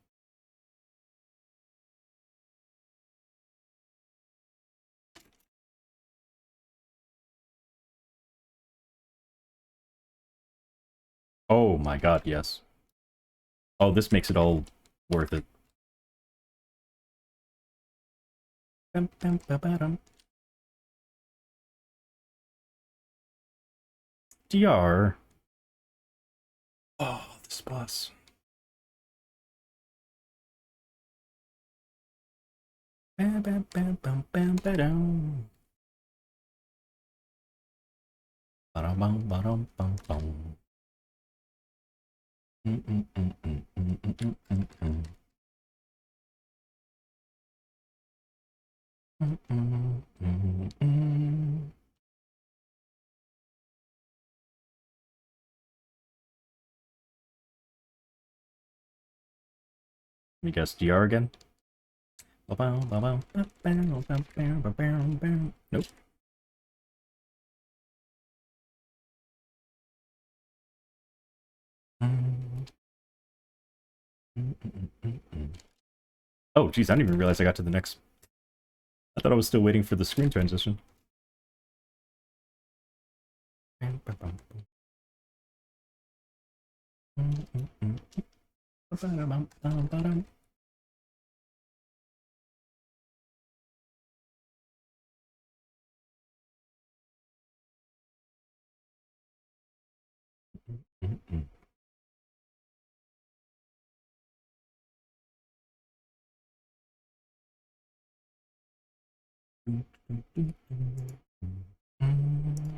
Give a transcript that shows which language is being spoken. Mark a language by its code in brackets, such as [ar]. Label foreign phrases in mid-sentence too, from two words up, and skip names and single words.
[en] Oh my god, yes. Oh, this makes it all worth it. Bum, bum, ba, ba, dum. DR. Oh, this boss. Bam, bam, bam, bam, bam, ba-dum. Ba-dum, bum, ba-dum, bum, bum. Mm, mm, mm, mm, mm, mm, mm, mm, mm. Mm, mm, mm, mm. Let me guess, DR again? Ba-bum, ba-bum, ba-bam, ba-bam, ba-bam, bam. Nope. Mm, mm, mm, mm, mm. Oh, geez, I didn't even realize I got to the next. I thought I was still waiting for the screen transition. Bam, ba-bum, mm, mm, mm, ba-ba-da-bum, bum, ba-dum. Mm, mm. Mm, mm, mm, mm, mm.